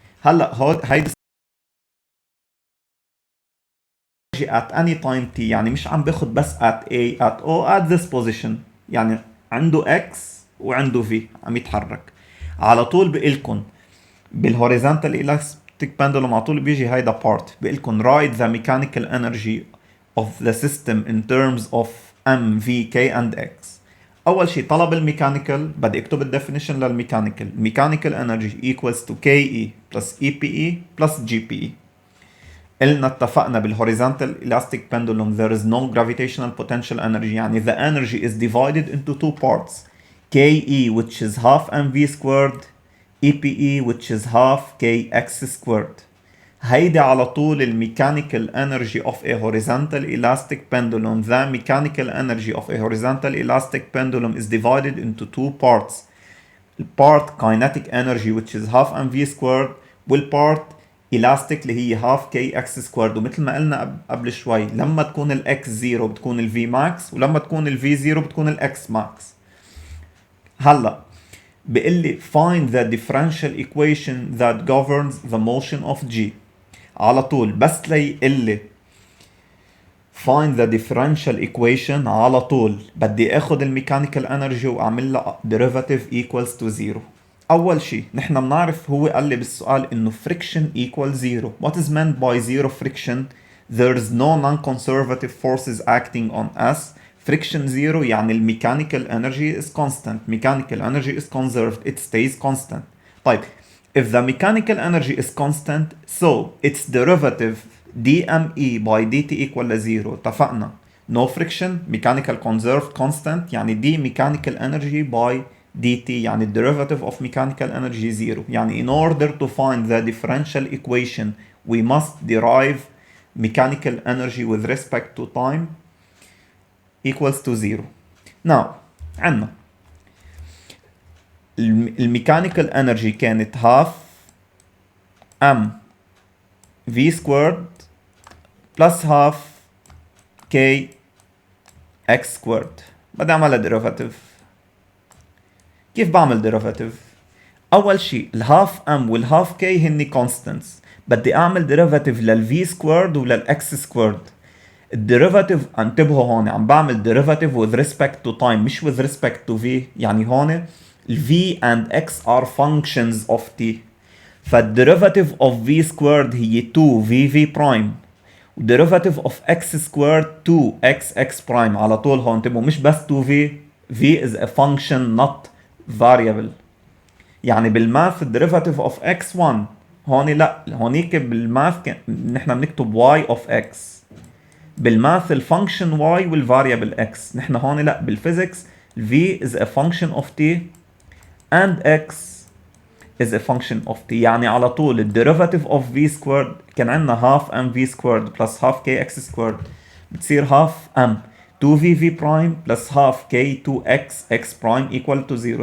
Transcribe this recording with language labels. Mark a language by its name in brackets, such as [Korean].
[Arabic] هلا هيدي [English] at any time t، [Arabic] يعني مش عم باخد بس at a at o at this position، يعني عنده x وعنده v عم يتحرك. على طول بقلكن بالهوريزونتال elastic pendulum على طول بيجي هيدا [English] part بقلكن write the mechanical energy of the system in terms of m v k and x. [Arabic] اول شيء طلب الميكانيكال، بدي اكتب الديفينيشن للميكانيكال. [English] mechanical energy equals to ke plus epe plus gpe. [Arabic] قلنا اتفقنا [English] بالهوريزونتال elastic pendulum there is no gravitational potential energy، يعني the energy is divided into two parts، ke which is half mv squared، epe which is half kx squared. [Arabic] هيدي على طول الميكانيكال energy of a horizontal elastic pendulum. [English] The mechanical energy of a horizontal elastic pendulum is divided into two parts، part kinetic energy which is half mv squared، والpart elastic اللي هي half kx squared. [Arabic] ومثل ما قلنا قبل شوي لما تكون الاكس 0 بتكون الفي ماكس، ولما تكون الفي 0 بتكون الاكس ماكس. [English] هلا بقول لي find the differential equation that governs the motion of g. [Arabic] على طول بس ليقول لي [English] find the differential equation [Arabic] على طول بدي اخد الميكانيكال انرجي واعمل لها derivative equals to 0. اول شيء نحن بنعرف هو قال لي بالسؤال انه friction equals 0. [English] What is meant by zero friction? There is no non-conservative forces acting on us. Friction 0 يعني الميكانيكال energy is constant. Mechanical energy is conserved. It stays constant. [Arabic] طيب [English] if the mechanical energy is constant so its derivative dme by dt equal to 0. اتفقنا no friction mechanical conserved constant يعني d mechanical energy by dt يعني derivative of mechanical energy 0. يعني in order to find the differential equation we must derive mechanical energy with respect to time equals to 0. now عندنا الميكانيكال energy كانت half m v squared plus half k x squared. [Arabic] بدي اعملها derivative. كيف بعمل derivative؟ اول شيء الهاف m والهاف k هني constants، بدي اعمل derivative للv squared وللx squared. [English] الديريفاتيف انتبهوا هون [Arabic] عم بعمل [English] derivative with respect to time مش with respect to v. يعني هون ال v and x are functions of t، فالديريفاتيف of v squared هي 2 v v prime، وديريفاتيف of x squared 2 x x prime. [Arabic] على طول هون انتبهوا مش بس 2 v، [English] v is a function not variable. [Arabic] يعني بالماث الديريفاتيف of x 1، هون لا، هونيك بالماث نحن بنكتب [English] y of x. [Arabic] بالماث الفانكشن y والفاريبل x. [English] نحن هون لا، بالفيزيكس v is a function of t and x is a function of t. يعني على طول ال derivative of v squared كان عندنا half mv squared plus half kx squared بتصير half m 2vv prime plus half k 2x x prime equal to 0.